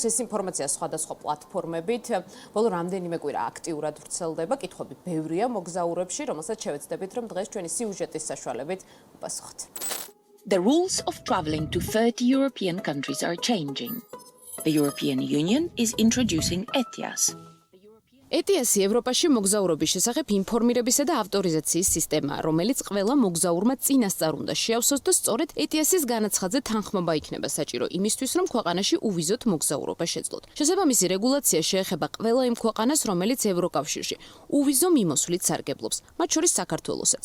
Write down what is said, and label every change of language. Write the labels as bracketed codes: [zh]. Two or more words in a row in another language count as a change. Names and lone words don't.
[ka] ეს ინფორმაცია სხვადასხვა პლატფორმებით ბოლო რამდენიმე კვირა აქტიურად ვრცელდება. კითხვები ბევრია მოგზაურებში, რომელსაც შევეცდებით, რომ დღეს ჩვენი სიუჟეტის საშუალებით უპასუხოთ. [en] The rules of traveling to 30 European countries are changing. The European Union is introducing ETIAS. [ka] ETIAS-ი ევროპაში მოგზაურობის შესახებ ინფორმირებისა და ავტორიზაციის სისტემაა, რომელიც ყველა მოგზაურმა წინასწარ უნდა შეავსოს და სწორედ ETIAS-ის განაცხადზე თანხმობა იქნება საჭირო იმისთვის, რომ ქვეყანაში უვიზოთ მოგზაურობა შეძლოთ. შესაბამისი რეგულაცია შეეხება ყველა იმ ქვეყანას, რომელიც ევროკავშირში უვიზო მიმოსვლით სარგებლობს, მათ შორის საქართველოსაც.